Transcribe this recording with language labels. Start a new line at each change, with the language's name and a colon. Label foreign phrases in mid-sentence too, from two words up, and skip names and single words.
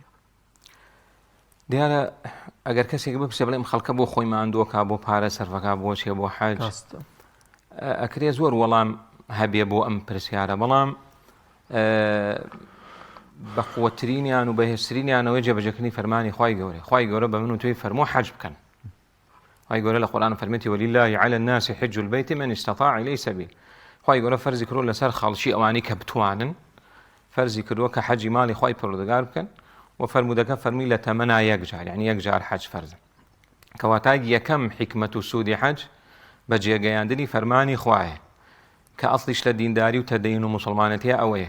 Central Kurdish: دیارە ئەگەر کەسێک بپرسێ بڵێم خەڵکە بۆ خۆی ماندووەکە بۆ پارە سەرفەکە بۆ چێ بۆ حەج ئەکرێ زۆر وەڵام هەبێ بۆ ئەم پرسیارە، بەڵام بە قووەترینیان و بەهێزترینیانەوەی جێبەجێکردنی فەرمانی خوای گەورە بە من و توی فەرموو حەج بکەن. خوای گەورە لە قورئان فەرمێتی
Arabic: وەلیلله علی الناس حج البیت من استطاع إليه سبیل.
Central Kurdish: خوای گەورە فەرزی کردووە لەسەر خەڵکی ئەوانەی کە بتوانن، فەرزی کردووە کە حەجی ماڵی خوای پەروەردگار بکەن و فەرمودەکە فەرمی لە تەمەنا یەکجار، یعنی یەکجار حەج فەرزە. کەواتە یەکەم حکمەت و سوودی حەج بەجێگەیاندنی فەرمانی خوایە کە ئەسڵیش لە دینداری و تەدەین و موسڵمانەتیە ئەوەیە.